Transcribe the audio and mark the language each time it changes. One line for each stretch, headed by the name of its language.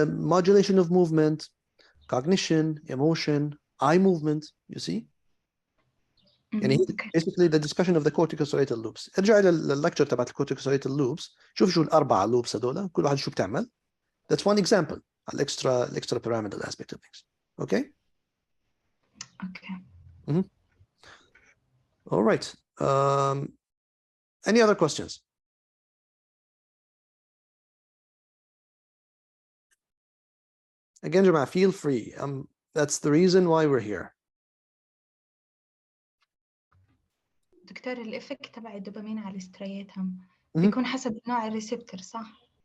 English: modulation of movement, cognition, emotion, eye movement, you see. يعني basically the discussion of the corticostriatal loops.
Arabic: ارجع الى اللكتشر تبعت الcorticostriatal loops, شوف شو الاربعه loops هذول, كل واحد شو بتعمل.
English: That's one example على extra pyramidal aspect of things. Okay. Okay. All right. Any other questions? Again, جماعة, feel free. That's the reason why we're here.
Arabic: دكتور الإفكت تبع الدوبامين على السترياتهم بيكون حسب نوع الريسبتور صح؟